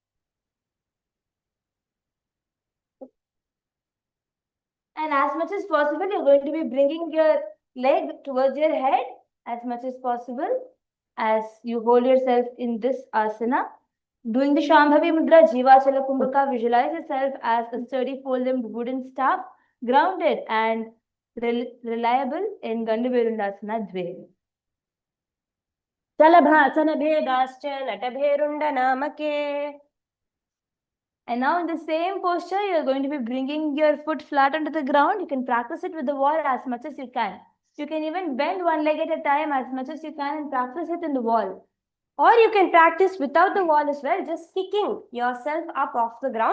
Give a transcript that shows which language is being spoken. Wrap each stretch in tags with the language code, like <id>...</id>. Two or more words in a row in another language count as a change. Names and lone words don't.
<en>And as much as possible, you're going to be bringing your leg towards your head as much as possible. as you hold yourself in this asana. Doing the Shambhavi Mudra, Jivachala Kumbhaka, visualize yourself as a sturdy four-limbed wooden staff, grounded and reliable in Gandhavirundasana Dve.</en> <sa>Salabhasana bhedascha natabherunda namake.</sa> <en>And now in the same posture, you're going to be bringing your foot flat onto the ground. You can practice it with the wall as much as you can. You can even bend one leg at a time as much as you can and practice it in the wall. Or you can practice without the wall as well, just kicking yourself up off the ground.</en>